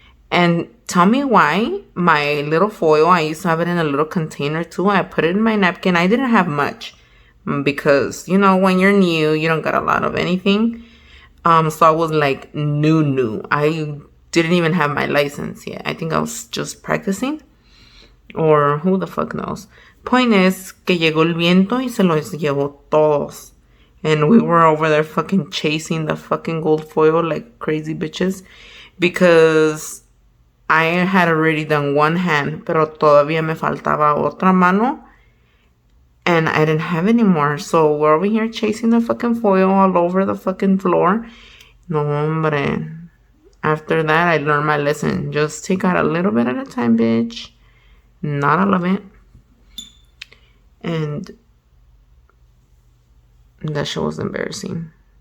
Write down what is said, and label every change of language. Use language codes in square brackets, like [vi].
[en] And tell me why my little foil, I used to have it in a little container too. I put it in my napkin. I didn't have much because, you know, when you're new, you don't got a lot of anything. So I was like new. I didn't even have my license yet. I think I was just practicing. Or who the fuck knows. Point is [es] que llegó el viento y se los llevó todos. [en] And we were over there fucking chasing the fucking gold foil like crazy bitches. Because I had already done one hand, [es] pero todavía me faltaba otra mano. [en] And I didn't have any more. So we're over here chasing the fucking foil all over the fucking floor. [es] No, hombre. [en] After that, I learned my lesson. Just take out a little bit at a time, bitch. Not all of it. And that shit was embarrassing.